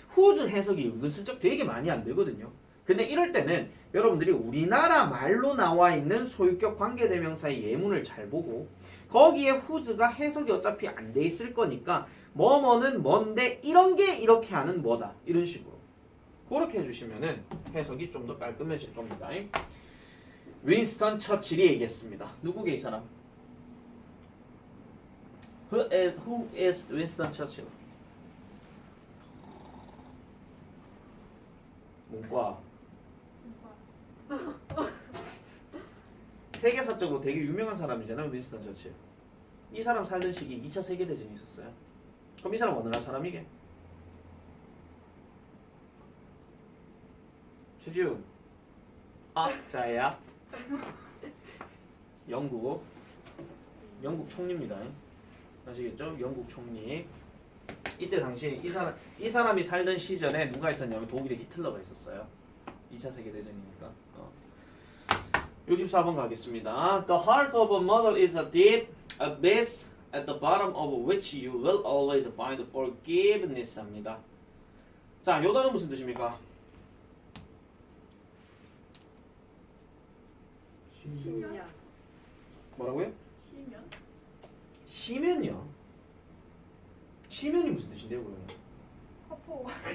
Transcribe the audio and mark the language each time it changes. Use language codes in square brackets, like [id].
[ko] whose 해석이 은근슬쩍 되게 많이 안 되거든요. 근데 이럴 때는 여러분들이 우리나라 말로 나와 있는 소유격 관계대명사의 예문을 잘 보고 거기에 whose가 해석이 어차피 안 돼 있을 거니까 뭐뭐는 뭔데 이런 게 이렇게 하는 뭐다 이런 식으로 그렇게 해주시면은 해석이 좀 더 깔끔해질 겁니다. 윈스턴 처칠이 얘기했습니다. 누구게 이 사람? [en] Who is Winston Churchill? [ko] 문과. 세계사적으로 되게 유명한 사람이잖아요. 윈스턴 처칠. 이 사람 살던 시기 2차 세계대전이 있었어요. 그럼 이 사람 어느 나라 사람이게? 최지훈. 자야. 영국 총리입니다. 아시겠죠? 영국 총리. 이때 당시 이 사람이 살던 시절에 누가 있었냐면 독일의 히틀러가 있었어요. 2차 세계대전이니까. 64번 가겠습니다. [en] The heart of a mother is a deep abyss at the bottom of which you will always find forgiveness 합니다. [ko] 자, 요 단어 무슨 뜻입니까? 시면. 뭐라고요? 시면? 시면이요. 시면이 무슨 뜻인데요, 그러면? 화포.